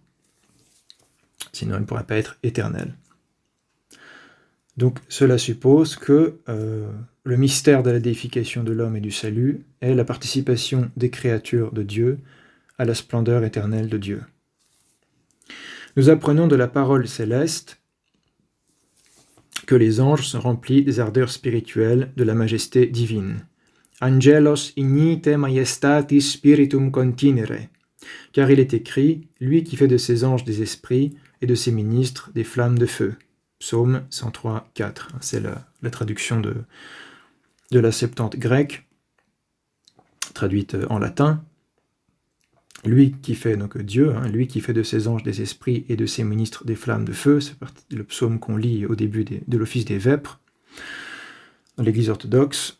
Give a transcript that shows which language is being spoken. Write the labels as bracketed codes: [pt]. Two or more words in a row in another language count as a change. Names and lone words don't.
[fr] Sinon, elle ne pourrait pas être éternelle. Donc, cela suppose que le mystère de la déification de l'homme et du salut est la participation des créatures de Dieu à la splendeur éternelle de Dieu. Nous apprenons de la parole céleste que les anges sont remplis des ardeurs spirituelles de la majesté divine. [la] Angelos ignite majestatis spiritum continere, [fr] car il est écrit, lui qui fait de ses anges des esprits et de ses ministres des flammes de feu. Psaume 103, 4. C'est la traduction de la Septante grecque, traduite en latin. Lui qui fait, donc Dieu, lui qui fait de ses anges des esprits et de ses ministres des flammes de feu, c'est le psaume qu'on lit au début de l'office des vêpres, dans l'Église orthodoxe.